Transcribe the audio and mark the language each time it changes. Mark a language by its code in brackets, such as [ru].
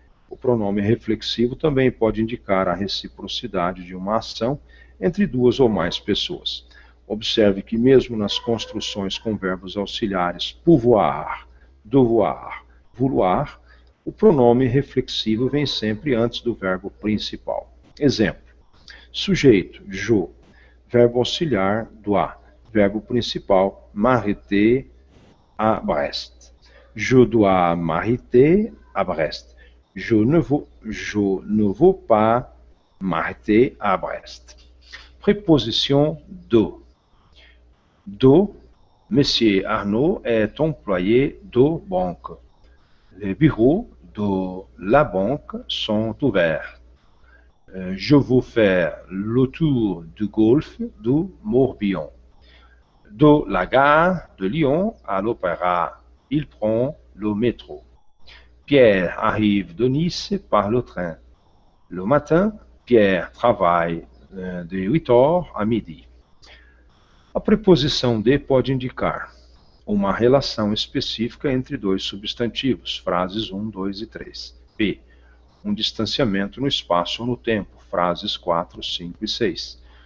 [pt] O pronome reflexivo também pode indicar a reciprocidade de uma ação entre duas ou mais pessoas. Observe que mesmo nas construções com verbos auxiliares pouvoir, devoir, vouloir, o pronome reflexivo vem sempre antes do verbo principal. Exemplo: sujeito, je, verbo auxiliar, dois, verbo principal, [fr] m'arrêter à Brest. Je dois m'arrêter à Brest. Je ne veux pas m'arrêter à Brest. Préposition de. De, Monsieur Arnaud est employé de banque. Les bureaux de la banque sont ouverts. Je veux faire le tour du golfe du Morbihan. De la gare de Lyon à l'Opéra, il prend le métro. Pierre arrive de Nice par le train. Le matin, Pierre travaille de 8 heures à midi. [pt] A preposição de pode indicar uma relação específica entre dois substantivos, frases 1, 2 e 3. B. Um distanciamento no espaço ou no tempo, frases 4, 5 e 6.